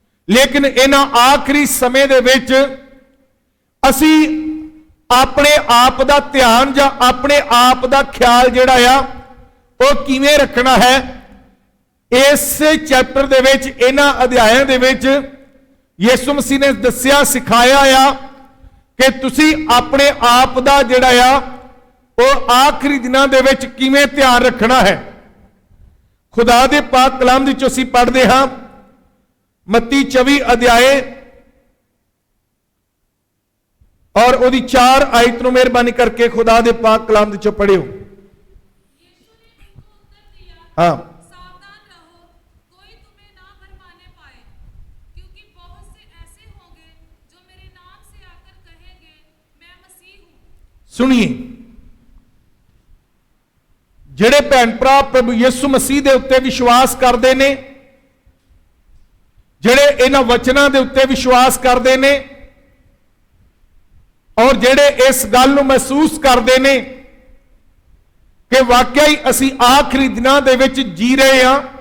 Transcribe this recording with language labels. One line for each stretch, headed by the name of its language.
Punjabi: ਲੇਕਿਨ ਇਹਨਾਂ ਆਖਰੀ ਸਮੇਂ ਦੇ ਵਿੱਚ ਅਸੀਂ ਆਪਣੇ ਆਪ ਦਾ ਧਿਆਨ ਜਾਂ ਆਪਣੇ ਆਪ ਦਾ ਖਿਆਲ ਜਿਹੜਾ ਆ ਉਹ ਕਿਵੇਂ ਰੱਖਣਾ ਹੈ, ਇਸੇ ਚੈਪਟਰ ਦੇ ਵਿੱਚ, ਇਹਨਾਂ ਅਧਿਆਇਆਂ ਦੇ ਵਿੱਚ ਯਿਸੂ ਮਸੀਹ ਨੇ ਦੱਸਿਆ, ਸਿਖਾਇਆ ਆ ਕਿ ਤੁਸੀਂ ਆਪਣੇ ਆਪ ਦਾ ਜਿਹੜਾ ਆ ਉਹ ਆਖਰੀ ਦਿਨਾਂ ਦੇ ਵਿੱਚ ਕਿਵੇਂ ਧਿਆਨ ਰੱਖਣਾ ਹੈ। ਖੁਦਾ ਦੇ ਪਾਕ ਕਲਾਮ ਦੇ ਵਿੱਚੋਂ ਅਸੀਂ ਪੜ੍ਹਦੇ ਹਾਂ ਮੱਤੀ 24 ਅਧਿਆਏ ਔਰ ਉਹਦੀ 4 ਆਇਤ ਨੂੰ ਮਿਹਰਬਾਨੀ ਕਰਕੇ ਖੁਦਾ ਦੇ ਪਾਕ ਕਲਾਮ ਦੇ ਵਿੱਚੋਂ ਪੜ੍ਹਿਓ।
Hindi: हाँ, सावधान रहो, कोई तुम्हें ना भरमाने पाए, क्योंकि बहुत से ऐसे होंगे जो मेरे नाम से आकर कहेंगे मैं मसीह हूँ। सुनिए,
Punjabi: ਜਿਹੜੇ ਭੈਣ ਭਰਾ ਪ੍ਰਭੂ ਯਿਸੂ ਮਸੀਹ ਦੇ ਉੱਤੇ ਵਿਸ਼ਵਾਸ ਕਰਦੇ ਨੇ, ਜਿਹੜੇ ਇਹਨਾਂ ਵਚਨਾਂ ਦੇ ਉੱਤੇ ਵਿਸ਼ਵਾਸ ਕਰਦੇ ਨੇ, ਔਰ ਜਿਹੜੇ ਇਸ ਗੱਲ ਨੂੰ ਮਹਿਸੂਸ ਕਰਦੇ ਨੇ ਕਿ ਵਾਕਿਆ ਹੀ ਅਸੀਂ ਆਖਰੀ ਦਿਨਾਂ ਦੇ ਵਿੱਚ ਜੀ ਰਹੇ ਹਾਂ।